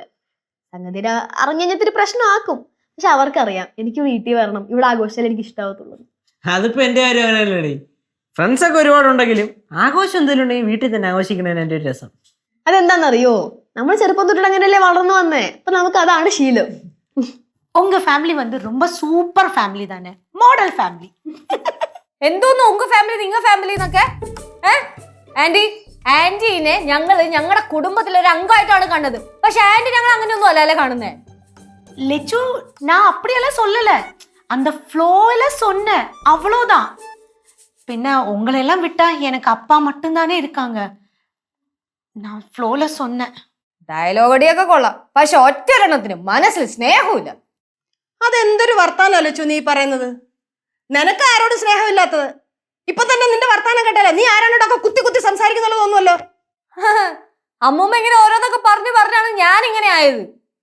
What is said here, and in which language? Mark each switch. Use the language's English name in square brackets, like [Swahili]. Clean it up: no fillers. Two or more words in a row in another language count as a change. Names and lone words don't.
[Malayalam] സംഗതി അറിഞ്ഞിട്ട് പ്രശ്നമാക്കും. പക്ഷെ അവർക്കറിയാം എനിക്ക് വീട്ടിൽ വരണം, ഇവിടെ ആഘോഷിച്ചാൽ എനിക്ക് ഇഷ്ടാവത്തുള്ളൂ. അതിപ്പോ എന്റെ കാര്യം അങ്ങനെയല്ലേ. ഫ്രണ്ട്സ് ഒക്കെ ഒരുപാടുണ്ടെങ്കിലും ആഘോഷം എന്തെങ്കിലും ഉണ്ടെങ്കിൽ വീട്ടിൽ തന്നെ ആഘോഷിക്കണേന് എന്റെ ഒരു രസം. അതെന്താണെന്നറിയോ? നമ്മൾ ചെറുപ്പം തൊട്ട് അങ്ങനെയല്ലേ വളർന്നു വന്നേ. അപ്പൊ നമുക്ക് അതാണ് ശീലം. [Tamil] உங்க ஃபேமிலி வந்து ரொம்ப சூப்பர் ஃபேமிலி தானே, மாடல் ஃபேமிலி. [Malayalam] എന്തോന്നു [Tamil] உங்க ஃபேமிலி [Malayalam] നിങ്ങ ഫാമിലി എന്നൊക്കെ? ആന്റീനെ ഞങ്ങളുടെ കുടുംബത്തിലെ ഒരു അംഗമായിട്ടാണ് കണ്ടത്. പക്ഷെ ആന്റി ഞങ്ങൾ അങ്ങനെയൊന്നും അല്ലേ കാണുന്നേ. [Tamil] லெச்சு, நான் அப்படியெல்லாம் சொல்லல, அந்த ஃப்ளோல சொன்னேன், அவ்வளோதான். பின்ன உங்களெல்லாம் விட்டா எனக்கு அப்பா மட்டும்தானே இருக்காங்க. நான் ஃப்ளோல சொன்னேன். [Malayalam] ഡയലോഗ് അടിയൊക്കെ കൊള്ളാം, പക്ഷെ ഒറ്റൊരെണ്ണത്തിന് മനസ്സിൽ സ്നേഹമില്ല. അതെന്തൊരു വർത്താനം ലച്ചു നീ പറയുന്നത്? നിനക്ക് ആരോട് സ്നേഹമില്ലാത്തത്? ഇപ്പൊ തന്നെ നിന്റെ വർത്താനം കേട്ടല്ലേ നീ ആരാണോടൊക്കെ കുത്തി കുത്തി സംസാരിക്കുന്നുള്ളൂ തോന്നുമല്ലോ. അമ്മൂമ്മ ഇങ്ങനെ ഓരോന്നൊക്കെ പറഞ്ഞാണ് ഞാൻ ഇങ്ങനെ ആയത്.